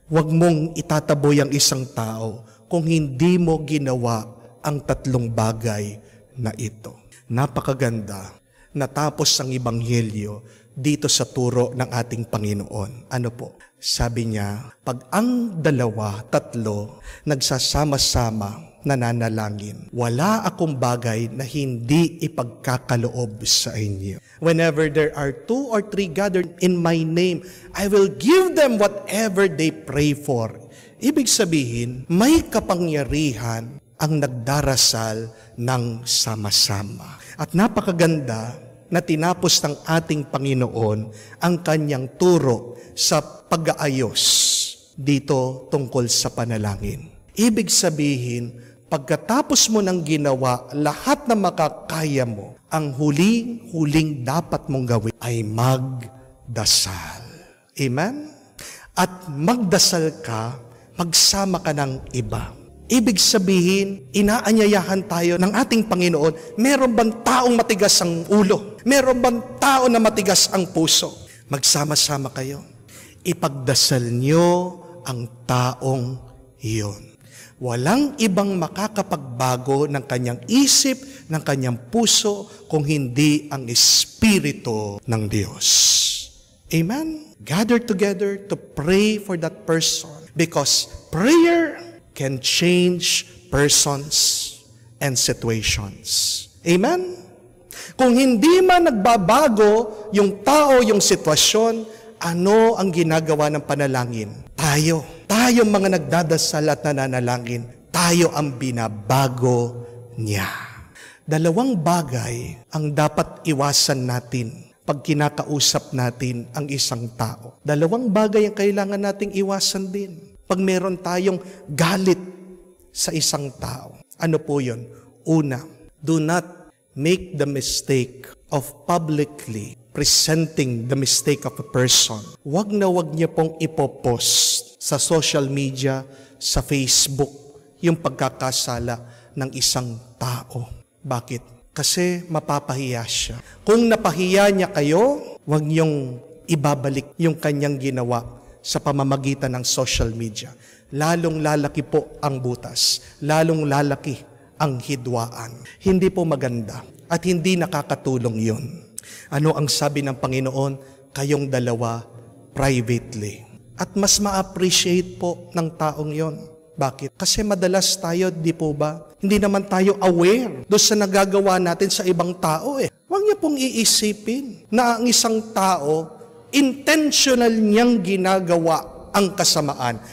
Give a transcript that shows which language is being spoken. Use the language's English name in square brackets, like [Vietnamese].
[Filipino] Huwag mong itataboy ang isang tao kung hindi mo ginawa ang 3 bagay na ito. Napakaganda. Natapos ang Ebanghelyo, dito sa turo ng ating Panginoon. Ano po? Sabi niya, pag ang dalawa, tatlo, nagsasama-sama, nananalangin, wala akong bagay na hindi ipagkakaloob sa inyo. [English] Whenever there are 2 or 3 gathered in my name, I will give them whatever they pray for. [Filipino] Ibig sabihin, may kapangyarihan ang nagdarasal ng sama-sama. At napakaganda na tinapos ng ating Panginoon ang kanyang turo sa pag-aayos dito tungkol sa panalangin. Ibig sabihin, pagkatapos mo ng ginawa lahat na makakaya mo, ang huling dapat mong gawin ay magdasal. Amen? At magdasal ka, magsama ka ng iba. Ibig sabihin, inaanyayahan tayo ng ating Panginoon, meron bang taong matigas ang ulo? Meron bang tao na matigas ang puso? Magsama-sama kayo. Ipagdasal nyo ang taong iyon. Walang ibang makakapagbago ng kanyang isip, ng kanyang puso, kung hindi ang Espiritu ng Diyos. Amen? [English] Gather together to pray for that person because prayer can change persons and situations. [Filipino] Amen? Kung hindi man nagbabago yung tao, yung sitwasyon, ano ang ginagawa ng panalangin? Tayo mga nagdadasal at nananalangin, tayo ang binabago niya. 2 bagay ang dapat iwasan natin pag kinakausap natin ang isang tao. 2 bagay ang kailangan nating iwasan din pag meron tayong galit sa isang tao. Ano po yun? [English] Una, do not make the mistake of publicly presenting the mistake of a person. [Filipino] Wag niya pong ipopost sa social media, sa Facebook, yung pagkakasala ng isang tao. Bakit? Kasi mapapahiya siya. Kung napahiya niya kayo, wag niyong ibabalik yung kanyang ginawa sa pamamagitan ng social media. Lalong lalaki po ang butas. Lalong lalaki ang hidwaan. Hindi po maganda at hindi nakakatulong yun. Ano ang sabi ng Panginoon? Kayong dalawa privately. At mas ma-appreciate po ng taong yon. Bakit? Kasi madalas tayo, di po ba? Hindi naman tayo aware doon sa nagagawa natin sa ibang tao eh. Huwag niyo pong iisipin na ang isang tao, intentional niyang ginagawa ang kasamaan.